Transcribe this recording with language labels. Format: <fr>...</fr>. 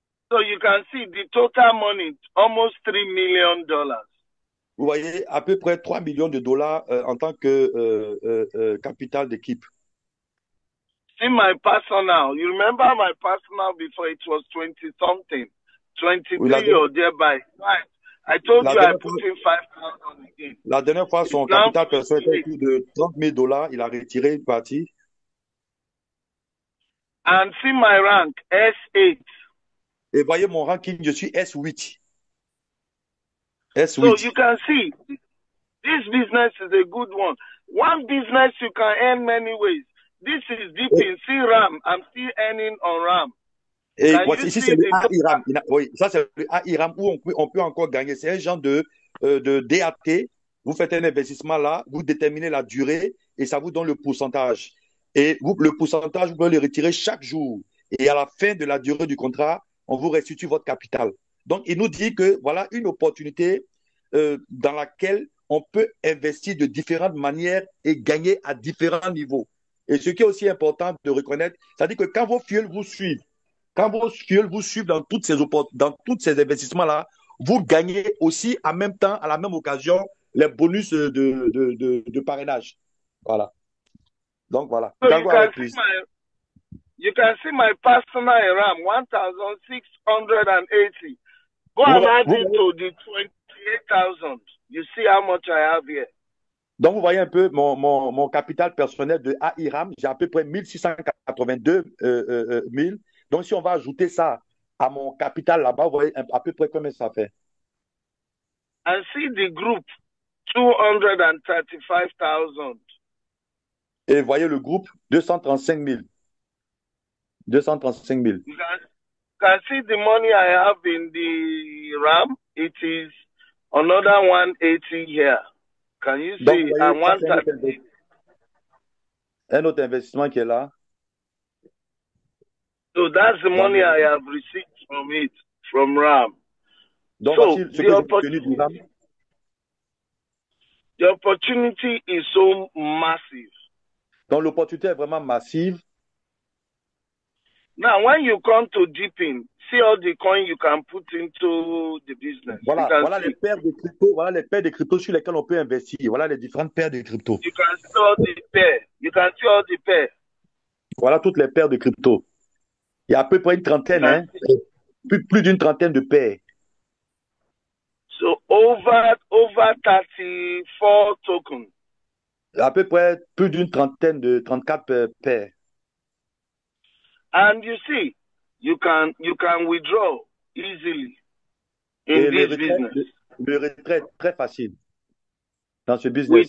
<en>So you can see the total money, almost $3 million.</en> <fr>Vous voyez, à peu près 3 millions de dollars en tant que capital d'équipe.</fr> <en>See my personal. You remember my personal before it was 20 something, 23</en> <fr>Oui,</fr> <en>or thereby. Right. I told you I put in 5,000 again.</en> <fr>La dernière fois, son capital personnel était de 30 000 dollars. Il a retiré une partie.</fr> <en>And see my rank, S8.</en> <fr>Et voyez mon ranking, je suis S8. S8.</fr> <en>So you can see, this business is a good one. One business you can earn many ways. This is deep in C-RAM. I'm still earning on RAM.</en> <fr>Et voici, ici, c'est le AIRAM. Oui, ça, c'est le AIRAM où on peut encore gagner. C'est un genre de DAT. Vous faites un investissement là, vous déterminez la durée et ça vous donne le pourcentage. Et vous, le pourcentage, vous pouvez le retirer chaque jour. Et à la fin de la durée du contrat, on vous restitue votre capital. Donc, il nous dit que voilà une opportunité dans laquelle on peut investir de différentes manières et gagner à différents niveaux. Et ce qui est aussi important de reconnaître, c'est-à-dire que quand vos fuels vous suivent, dans toutes ces investissements-là, vous gagnez aussi en même temps, à la même occasion, les bonus de parrainage. Voilà. Donc voilà.</fr> <en>So you can see my personal RAM, 1,680. Go and add it to the 28,000. You see how much I have here.</en> <fr>Donc, vous voyez un peu mon capital personnel de AIRAM, j'ai à peu près 1682 000. Donc, si on va ajouter ça à mon capital là-bas, vous voyez à peu près combien ça fait.</fr> <en>And see the group, 235,000.</en> <fr>Et vous voyez le groupe, 235 000. 235 000.</fr> <en>You can see the money I have in the RAM. It is another 180 here. Can you see?</en> <fr>Donc, voyez,</fr> <en>and 130.</en> <fr>Un autre investissement qui est là.</fr> <en>So that's the money I have received from it, from RAM.</en> <fr>Donc,</fr> <en>so</en> <fr>voici ce que j'ai obtenu du RAM.</fr> <en>The opportunity is so massive.</en> <fr>Donc, l'opportunité est vraiment massive.</fr> <en>Now, when you come to Deepin, see all the coin you can put into the business.</en> <fr>Voilà les paires de crypto, voilà les paires de crypto sur lesquelles on peut investir. Voilà les différentes paires de crypto.</fr> <en>You can see all the pair. You can see all the pair.</en> <fr>Voilà toutes les paires de crypto. Il y a à peu près une trentaine, hein? Plus d'une trentaine de paires.</fr> <en>So over 34 tokens.</en> <fr>À peu près plus d'une trentaine de 34 paires.</fr> <en>And you see, you can withdraw easily in this business.</en> <fr>Le retrait est très facile dans ce business.</fr>